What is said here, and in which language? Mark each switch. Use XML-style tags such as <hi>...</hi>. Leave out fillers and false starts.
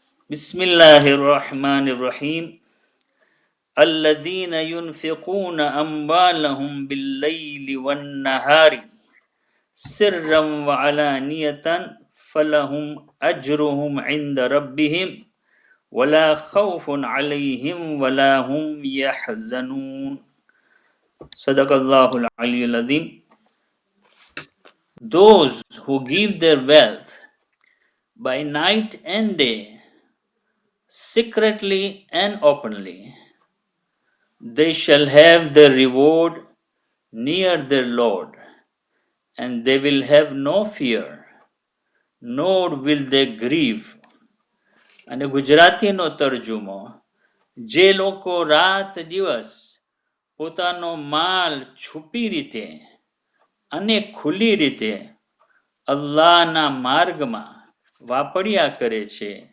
<ar>બિસ્મિલ્લાહિર રહમાનિર રહીમ الذين ينفقون أموالهم بالليل والنهار سرا وعلانية فلهم أجرهم عند ربهم ولا خوف عليهم ولا هم يحزنون. صدق الله العلي العظيم.</ar> <en>Those who give their wealth by night and day, secretly and openly, they shall have their reward near their Lord, and they will have no fear, nor will they grieve.</en> <gu>અને ગુજરાતીનો તરજુમો, જે લોકો રાત દિવસ પોતાનો માલ છુપી રીતે અને ખુલ્લી રીતે અલ્લાહના માર્ગમાં વાપર્યા કરે છે,</gu>